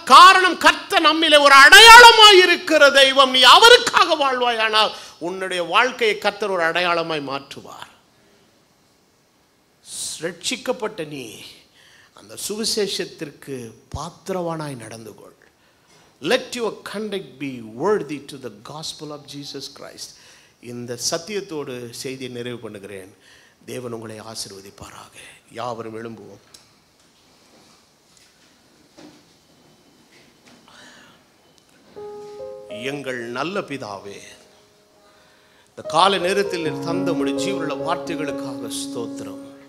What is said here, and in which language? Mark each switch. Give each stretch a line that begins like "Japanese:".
Tamil: காரணம், கர்த்தர் நம்மிலே ஒரு அடையாளமாய் இருக்கிற தெய்வம். நீ அவருக்காக வாழ்வாயானால் உன்னுடைய வாழ்க்கையை கர்த்தர் ஒரு அடையாளமாய் மாற்றுவார். ரட்சிக்கப்பட்ட நீ அந்த சுவிசேஷத்திற்கு பாத்திரவானாய் நடந்து கொள்.
English: Let your conduct be worthy to the gospel of Jesus Christ.
Tamil: இந்த சத்தியத்தோடு செய்தியை நிறைவு பண்ணுகிறேன். தேவன் உங்களை ஆசீர்வதிப்பாராக. யாவரும் எழும்புவோம். எங்கள் நல்ல பிதாவே, இந்த கால நேரத்தில் தந்த முடி ஜீவனுள்ள வார்த்தைகளுக்காக ஸ்தோத்திரம்.